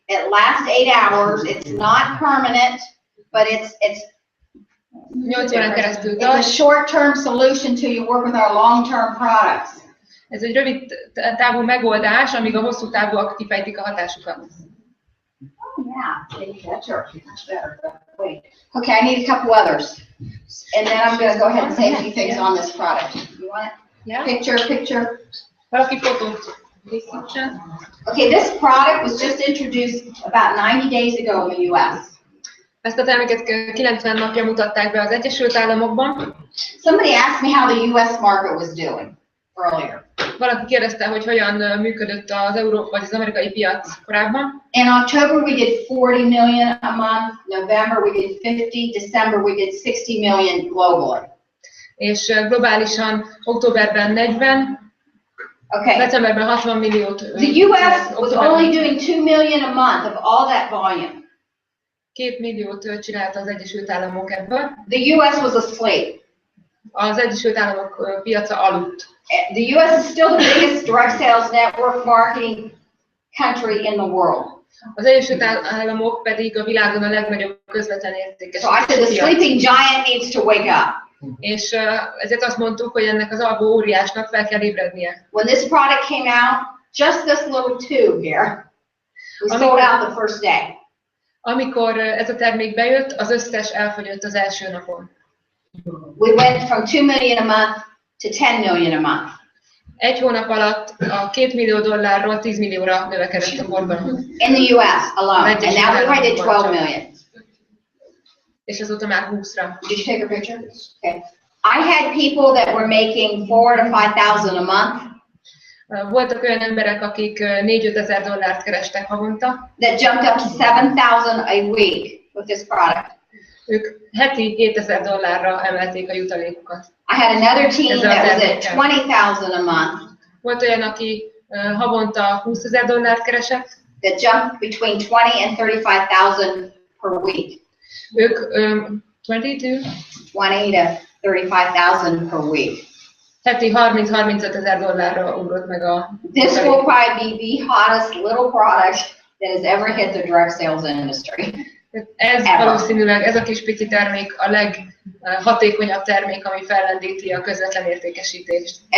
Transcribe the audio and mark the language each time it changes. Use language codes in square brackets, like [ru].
[en] It lasts 8 hours, it's not permanent, but it's [hu] 8 órán keresztül [en] a [hu] tart. [en] short-term solution till you work with our long-term products. [hu] Ez egy rövid távú megoldás, amíg a hosszú távúak kifejtik a hatásukat. [en] Yeah, that's better. Wait. Okay, I need a couple others. And then I'm gonna go ahead and say a few things on this product. You want it? Yeah. Picture. [hu] Valaki fotót készítsen. [en] Okay, this product was just introduced about 90 days ago in the US. [hu] Ezt a terméket 90 napja mutatták be az Egyesült Államokban. [en] Somebody asked me how the US market was doing earlier. [hu] Valaki kérdezte, hogy hogyan működött az vagy az amerikai piac korábban. [en] In October we did 40 million a month, November we did 50, December we did 60 million globally. [hu] És globálisan októberben 40, [en] Okay. [hu] decemberben 60 milliót. [en] The US was only doing 2 million a month of all that volume. [hu] 2 milliót csinált az Egyesült Államok ebből. [en] The US was asleep. [hu] Az Egyesült Államok piaca aludt. [en] The US is still the biggest direct sales network marketing country in the world. [hu] Az Egyesült Államok pedig a világon a legnagyobb közvetlen [en] So I [hu] értékesítő [en] said the [hu] piac. [en] sleeping giant needs to wake up. [hu] És ezért azt mondtuk, hogy ennek az alvó óriásnak fel kell ébrednie. [en] When this product came out, just this little tube here, we sold out the first day. [hu] Amikor ez a termék bejött, az összes elfogyott az első napon. [en] We went from 2 million a month to 10 million a month. [hu] Egy hónap alatt a $2 millió 10 millióra növekedett a forgalom. [en] In the US alone, and now we already did 12 million. [hu] És azóta már 20-ra. [en] Did you take a picture? Okay. I had people that were making $4,000 to $5,000 a month. [hu] Voltak olyan emberek, akik $4-5 ezer dollárt kerestek havonta. [en] That jumped up to $7,000 a week with this product. [hu] Ők heti $7,000 emelték a jutalékokat. [en] I had another team that was at $20,000 a month. [hu] Volt olyan, aki havonta $20,000 keresett. [en] That jumped between $20,000 and $35,000 per week. [hu] Ők 20 [en] to $35,000 per week. [hu] heti $30-35 ezer ugrott meg a... [en] This will probably be the hottest little product that has ever hit the direct sales industry. [hu] Ez valószínűleg, ez a kis pici termék a leghatékonyabb termék, ami fellendíti a közvetlen értékesítést.